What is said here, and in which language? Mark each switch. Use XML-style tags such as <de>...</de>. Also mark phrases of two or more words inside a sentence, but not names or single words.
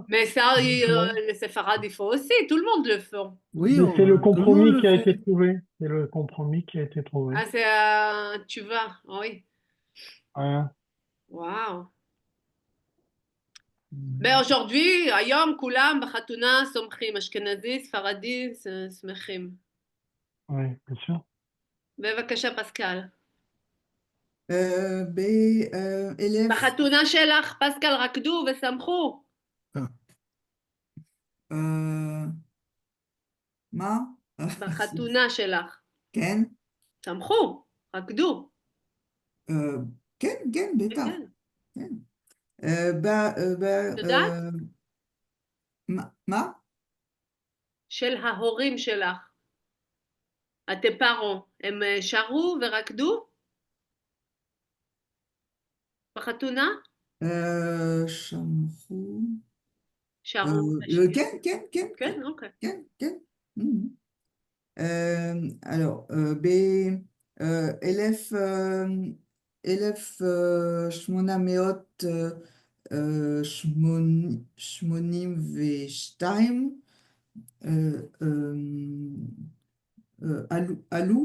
<fr>Mais ça, Ouais. les séfarades, il faut aussi. Tout le monde le fait. Oui, Mais c'est le tout le monde compromis le qui a fait. été trouvé. C'est le compromis qui a été trouvé. Ah, c'est tu vas. Oui. Hein. Waouh. Ben aujourd'hui,</fr> <he>היום כולם בחתונה סומכים, אשכנזי, ספרדי, שמחים.</he> <fr>Oui, bien sûr.</fr> <he>בבקשה, פסקל.</he> <fr>élève,</fr> <he>בחתונה שלך, פסקל, רקדו ושמחו. מה? בחתונה שלך. כן, שמחו, רקדו. כן, כן, בטח. כן. כן. את יודעת? מה? של ההורים שלך.</he> <fr>tes parents,</fr> <he>הם שרו ורקדו? בחתונה? שמחו. שרו. כן, כן, כן. כן, אוקיי. כן, כן. Alors, אלף שמונה מאות שמונים ושתיים עלו,</he>